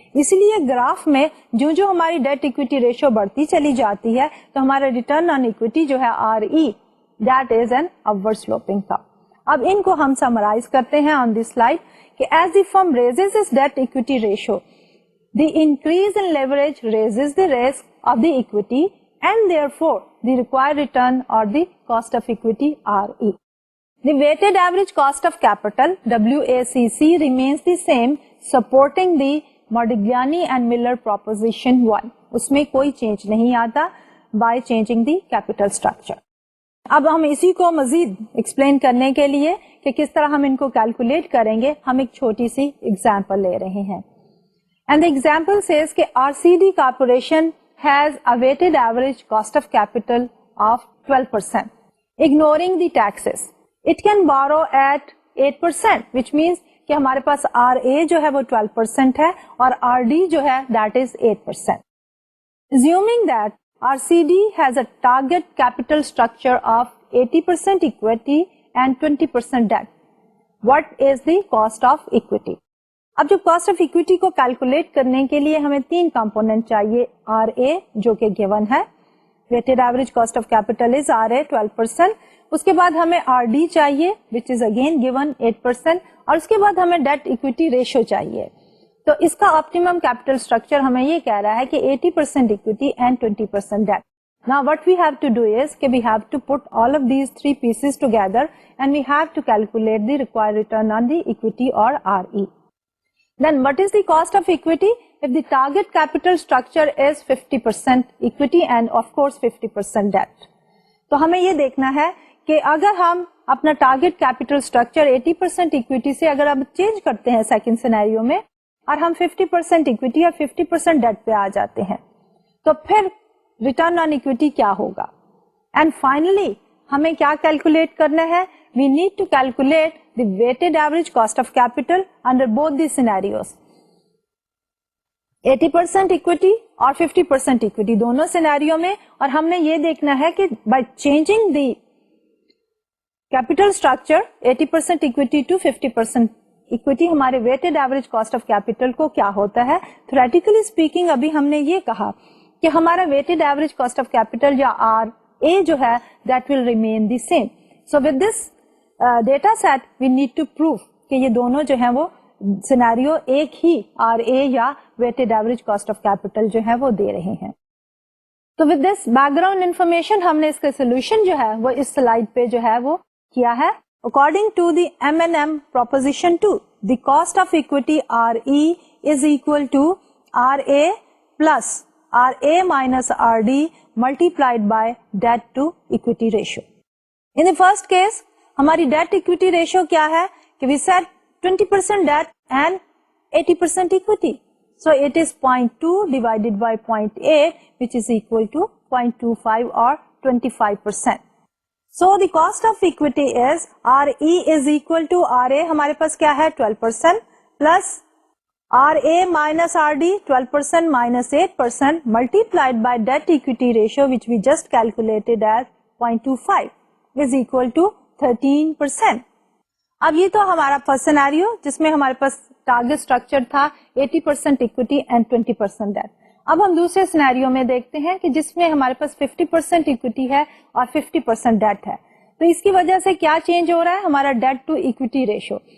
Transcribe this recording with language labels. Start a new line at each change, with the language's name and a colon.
Hindi: इसलिए ग्राफ में जो जो हमारी डेट इक्विटी रेशियो बढ़ती चली जाती है तो हमारा रिटर्न ऑन इक्विटी जो है RE
English: That is an upward sloping curve.
Hindi: अब इनको हम समराइज करते हैं
English: On this slide कि as the firm raises its debt equity ratio, the increase in leverage raises the risk of the equity and therefore the required return or the cost of equity RE. The weighted average cost of capital WACC remains the same, supporting the Modigliani and Miller proposition 1.
Hindi: उसमें कोई change नहीं आता
English: by changing the capital structure.
Hindi: अब हम इसी को मजीद explain करने के लिए कि किस तरह हम इनको कैलकुलेट करेंगे, हम एक छोटी सी एग्जाम्पल ले रहे हैं.
English: And the example says कि RCD Corporation has a weighted average cost of capital of 12%, ignoring the taxes. It can borrow at 8%, which means
Hindi: कि हमारे पास RA जो है वो 12% है और RD जो है
English: that is 8%. Assuming that RCD has a target capital structure of 80% equity and 20% debt, what is the cost of equity?
Hindi: अब जो कॉस्ट ऑफ इक्विटी को कैलकुलेट करने के लिए हमें 3 कंपोनेंट चाहिए. RA जो कि गिवन है, weighted average cost of capital is RA 12%. उसके बाद हमें RD चाहिए विच इज अगेन गिवन 8%, और उसके बाद हमें डेट इक्विटी रेशियो चाहिए. तो इसका ऑप्टिमम कैपिटल स्ट्रक्चर हमें ये कह रहा है कि 80% equity and 20% date.
English: Now what we have to do is कि we have to put all of these 3 pieces together and we have to calculate the required return on the equity or RE. Then what is the cost of equity? If the target capital structure is 50% equity and of course 50% debt.
Hindi: तो हमें ये देखना है कि अगर हम अपना target capital structure 80% equity से अगर अब चेंज करते हैं सेकंड सिनेरियो में और हम 50% इक्विटी और 50% डेट पे आ जाते हैं तो फिर रिटर्न ऑन इक्विटी क्या होगा. एंड फाइनली हमें क्या कैलकुलेट करना है?
English: We need to calculate the weighted average cost of capital under both these scenarios.
Hindi: 80% equity और 50% इक्विटी दोनों सिनेरियो में, और हमने ये देखना है कि
English: by changing the capital structure
Hindi: 80% equity to 50% equity हमारे weighted average cost of capital को क्या होता है.
English: Theoretically speaking
Hindi: अभी हमने ये कहा कि हमारा weighted average cost of capital या RA जो है
English: that will remain the same. So with this data set we need to prove
Hindi: कि ये दोनों जो हैं वो सिनेरियो एक ही RA या weighted average cost of capital जो है वो दे रहे हैं. तो
English: with this background information
Hindi: हमने इसका solution जो है वो इस स्लाइड पे जो है वो किया है.
English: According to the M&M proposition 2, the cost of equity RE is equal to RA plus RA minus RD multiplied by debt to equity ratio. In the first case
Hindi: हमारी डेट इक्विटी रेशियो क्या है कि
English: we said 20% debt and 80% equity. So it is 0.2 divided by 0.8 which is equal to 0.25 or 25%. So the cost of equity is RE is equal to RA
Hindi: हमारे पास क्या है
English: 12% plus RA minus RD 12% minus 8% multiplied by debt equity ratio which we just calculated as 0.25 is equal to 13%.
Hindi: अब ये तो हमारा first scenario जिसमें हमारे पास target structure था 80% इक्विटी एंड 20% डेट. अब हम दूसरे सिनेरियो में देखते हैं कि जिसमें हमारे पास 50% इक्विटी है और 50% डेट है. तो इसकी वजह से क्या चेंज हो रहा है? हमारा डेट टू इक्विटी रेशियो.